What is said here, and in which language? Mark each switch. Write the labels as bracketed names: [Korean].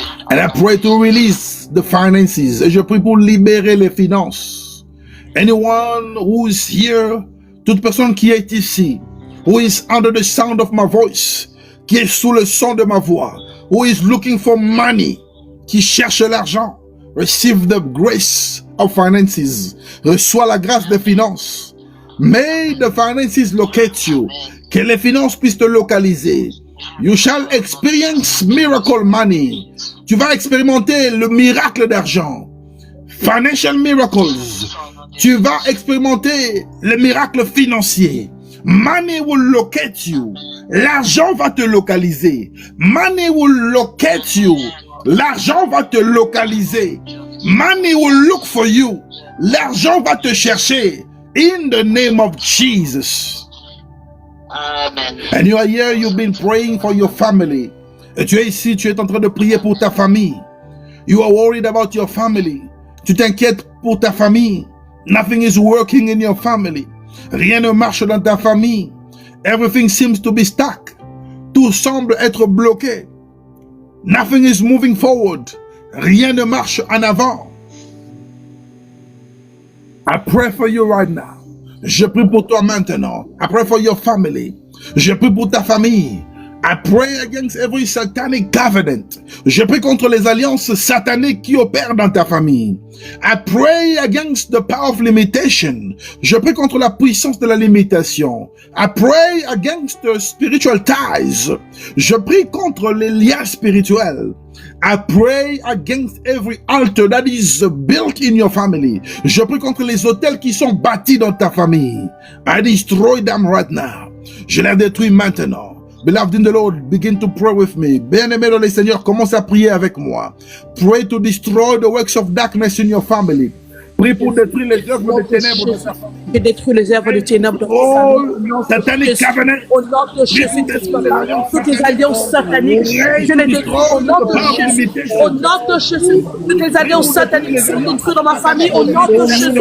[English] And I pray to release the finances. [French] Et je prie pour libérer les finances. [English] Anyone who is here, [French] toute personne qui est ici, [English] who is under the sound of my voice, [French] qui est sous le son de ma voix, [English] who is looking for money, [French] qui cherche l'argent, [English] receive the grace of finances. [French] Reçois la grâce des finances. [English] May the finances locate you. [French] Que les finances puissent te localiser. [English] You shall experience miracle money. [French] Tu vas expérimenter le miracle d'argent. [English] Financial miracles. [French] Tu vas expérimenter le miracle financier. [English] Money will locate you. [French] L'argent va te localiser. [English] Money will locate you. [French] L'argent va te localiser. [English] Money will look for you. [French] L'argent va te chercher. [English] In the name of Jesus. Amen. And you are here, you've been praying for your family. [French] Et tu es ici, tu es en train de prier pour ta famille. [English] You are worried about your family. [French] Tu t'inquiètes pour ta famille. [English] Nothing is working in your family. [French] Rien ne marche dans ta famille. [English] Everything seems to be stuck. [French] Tout semble être bloqué. [English] Nothing is moving forward. [French] Rien ne marche en avant. [English] I pray for you right now. [French] Je prie pour toi maintenant. [English] I pray for your family. [French] Je prie pour ta famille. [English] I pray against every satanic covenant. [French] Je prie contre les alliances sataniques qui opèrent dans ta famille. [English] I pray against the power of limitation. [French] Je prie contre la puissance de la limitation. [English] I pray against the spiritual ties. [French] Je prie contre les liens spirituels. [English] I pray against every altar that is built in your family. [French] Je prie contre les autels qui sont bâtis dans ta famille. [English] I destroy them right now. [French] Je les détruis maintenant. [English] Beloved in the Lord, begin to pray with me. [French] Bien-aimé dans le Seigneur, commence à prier avec moi. [English] Pray to destroy the works of darkness in your family. [French] Prie pour détruire les œuvres de ténèbres de ta famille. Je détruis les œuvres de ténèbres de ta famille. Au nom de Jésus, toutes les alliances sataniques, je les détruis au nom de Jésus. Au nom de Jésus, toutes les alliances sataniques sont détruites dans ma famille. Au nom de Jésus.